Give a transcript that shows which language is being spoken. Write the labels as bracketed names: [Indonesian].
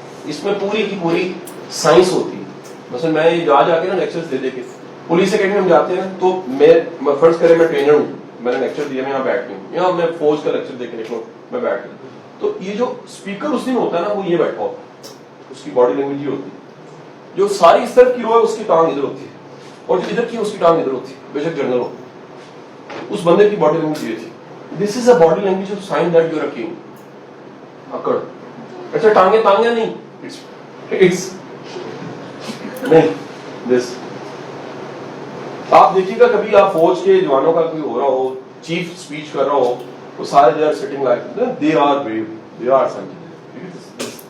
[Urdu] اس میں پوری کی پوری سائنس ہوتی ہے. مثلا میں یہ جا کے نا لیکچرز دے کے پولیس اکیڈمی میں جاتے ہیں, تو میں فرض کرے میں ٹرینر ہوں, میں نے لیکچر دیا, میں یہاں بیٹھ گئی ہوں, یہاں میں فوج کا لیکچر دے کے نکلوں, میں بیٹھ گئی. تو یہ جو اسپیکر اس دن ہوتا ہے نا, وہ یہ بیٹھا ہوتا ہے, اس کی باڈی لینگویج یہ ہوتی ہے. جو ساری اس طرف کی رو ہے اس کی ٹانگ ادھر ہوتی ہے, اور جو ادھر کی اس کی ٹانگ ادھر ہوتی ہے, بے شک جنرل ہو. اس بندے کی باڈی لینگویج یہ تھی. [English] This is a body language of sign that you are a king. [Urdu] اکڑ. اچھا, ٹانگیں تانگیں نہیں, اٹس نہیں دس. آپ دیکھیے گا کبھی آپ فوج کے جوانوں کا کوئی ہو رہا ہو, چیف اسپیچ کر رہا ہو, وہ سارے [English] They are sitting like they are brave, they are something.